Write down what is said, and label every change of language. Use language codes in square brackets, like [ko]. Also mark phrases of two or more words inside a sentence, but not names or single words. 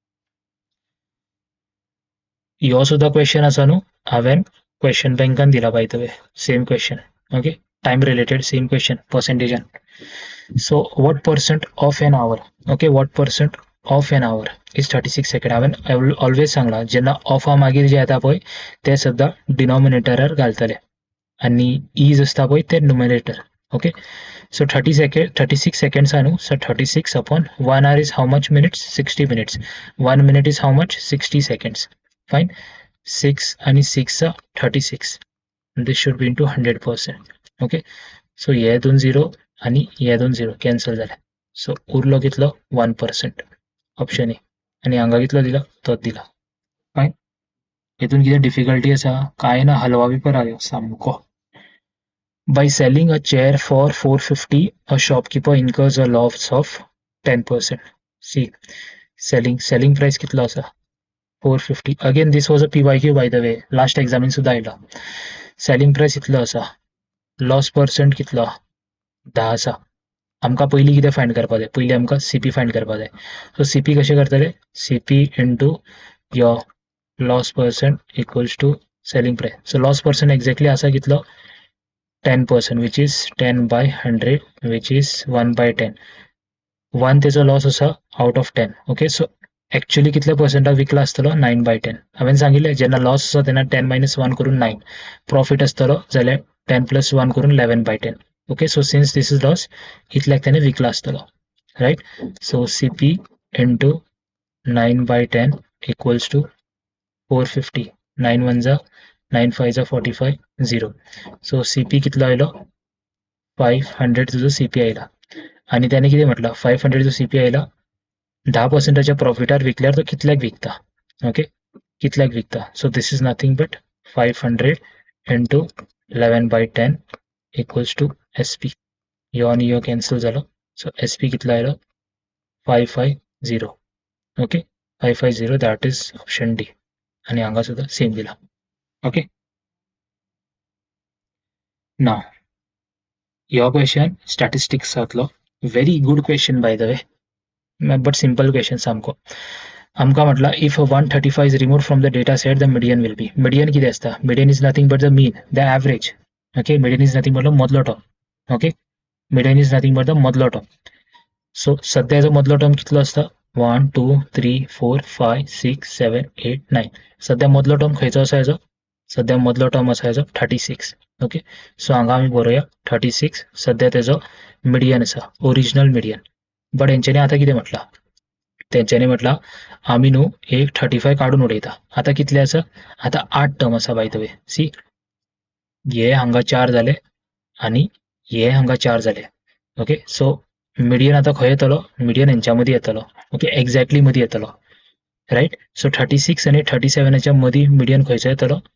[kok] ह्यो सुद्दां क्वेश्चन आसा न्हू हांवें क्वेश्चन बँकान दिला [en] by the way same question okay time related same question percentage so what percent of an hour okay what percent of an hour is [kok] 36 सेकंड हांवें ऑलवेज सांगलां जेन्ना ऑफा मागीर जें येता पळय तें सुद्दां डिनॉमिनेटरार घालतले आणि इज असता पळय ते न्युमरेटर [en] okay so [kok] 36 seconds [en] न्हू सो 36 upon 1 hour is how much minutes 60 minutes 1 minute is how much 60 seconds [kok] फाइन 6 आणि 6 36 [en] this should be into 100% okay so [kok] हे दोन झिरो आणि हे दोन झिरो कॅन्सल जाले सो उरलो कितलो 1% [en] option A [kok] आणि हांगा कितलो दिला तोच दिला फाइन हेतून कितें डिफिकल्टी आसा काय ना हलवा पेपर आयो सामको [en] By selling a chair for 450, a shopkeeper incurs a loss of 10%. See, selling price [kok] कितलो आसा [en] 450. Again, this was a PYQ by the way. Last exam [kok] सुद्धा आयला. [en] Selling price [kok] कितलो आसा [en] loss percent [kok] कितलो 10 आसा आमकां पयलीं कितें फायंड करपा जाय पयलीं आमकां [en] CP find [kok] करपा जाय [en] so CP [kok] कशें करतले [en] CP into your loss percent equals to selling price so loss percent exactly [kok] आसा कितलो [en] 10% which is 10 by 100 which is 1 by 10 [kok] 1 तेजो लॉस आसा [en] out of 10 okay so actually [kok] कितले पर्सेंटाक विकला आसतलो 9 by 10 हांवें सांगिल्लें जेन्ना लॉस आसा तेन्ना 10 minus 1 करून 9 प्रॉफिट आसतलो जाल्यार 10 plus 1 करून [en] 11 by 10 okay so since this is loss [kok] इतल्याक तेणें विकला आसतलो [en] right so CP into 9 by 10 equals to 450 [kok] 9 1 जा 9 5 जा 45 0. सो CP कितलो आयलो 500 तुझो CP आयला [mr] आणि त्याने किती म्हटलं [kok] 500 जो CP आयला 10%च्या प्रॉफिटार विकल्यार तो कितल्याक विकता ओके कितल्याक विकता [en] so this is nothing but 500 into 11/10 equals to SP. [kok] यो आणि यो कॅन्सल झालो सो SP कितलो आयलो 550 ओके 550 [en] that is option D [kok] आणि हांगा सुद्धा सेम दिला [en] okay now [kok] यो क्वेश्चन स्टॅटिस्टिक्सातलो [en] very good question by the way but simple question [kok] सामको आमकां म्हटला [en] if 135 is removed from the data set the median will be median [kok] कितें आसता [en] median is nothing but the mean the average okay median is nothing but the मदलो टर्म okay median is nothing but the [kok] मदलो टर्म सो सध्याचो मदलो टर्म कितलो आसता 1 2 3 4 5 6 7 8 9 सध्या मदलो टर्म खंयचो आसा हेजो सध्या मदलो टर्म आसा हेजो 36 ओके सो हांगा आमी बरोवया 36 सध्या तेजो मिडियन आसा [en] original median but [kok] हेंच्यांनी आतां कितें म्हटलां तेंच्यांनी म्हटलां आमी न्हू एक 35 काडून उडयता आतां कितले आसा आतां 8 टर्म आसा [en] by the way see [kok] हे हांगा 4 जाले आनी हे हांगा 4 जाले [en] okay so median [kok] आतां खंय येतलो मिडियन हेंच्या मदीं येतलो [en] okay exactly [kok] मदीं येतलो [en] right so [kok] 36 आनी 37च्या मदीं मिडियन खंयचो येतलो